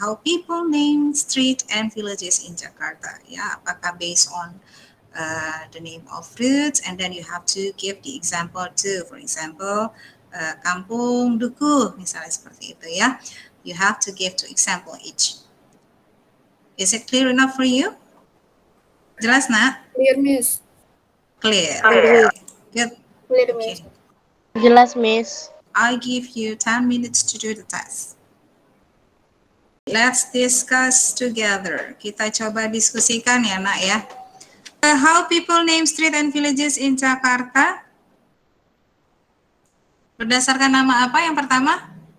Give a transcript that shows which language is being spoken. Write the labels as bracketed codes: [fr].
[en] How people name street and villages in Jakarta. [id] Ya, apakah [en] based on the name of fruits, and then you have to give the example too. For example, [id] Kampung Dukuh, misalnya seperti itu ya. [en] You have to give 2 example each. Is it clear enough for you? [id] Jelas, nak? [en] Clear, Miss. Clear. Good. Clear, Miss. [id] Jelas, Miss. [en] I give you 10 minutes to do the test. Let's discuss together. [id] Kita coba diskusikan ya, nak ya. [en] How people name street and villages in Jakarta? [id] Berdasarkan nama apa yang pertama?